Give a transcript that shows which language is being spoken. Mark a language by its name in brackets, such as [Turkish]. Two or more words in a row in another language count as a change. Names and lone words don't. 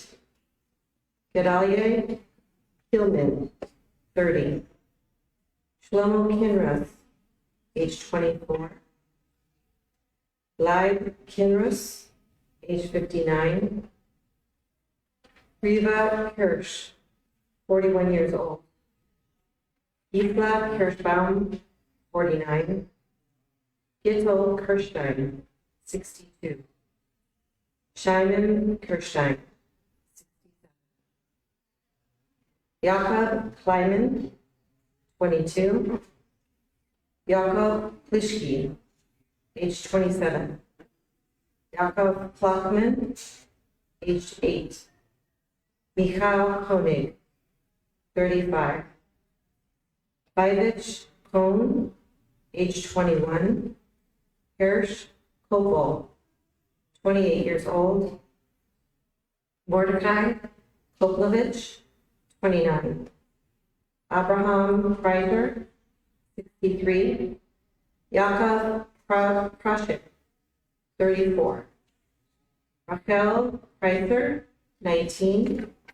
[English] Gedalia Hillman, 30. Shlomo Kinrus, age 24. Leib Kinrus, age 59. Riva Hirsch, 41 years old. Yisla Kirschbaum, 49. Gittel Kirstein, 62. Shimon Kirstein, 67. Jakob Kleiman, 22. Jakob Plischke, age 27. Jakob Klockman, age 8. Michal Koenig, 35. Vivich Kohn, age 21. Hirsch Kopel, 28 years old. Mordecai Koplovich, 29. Abraham Kreiser, 63. Yakov Prashik, 34. Rachel Kreiser, 19.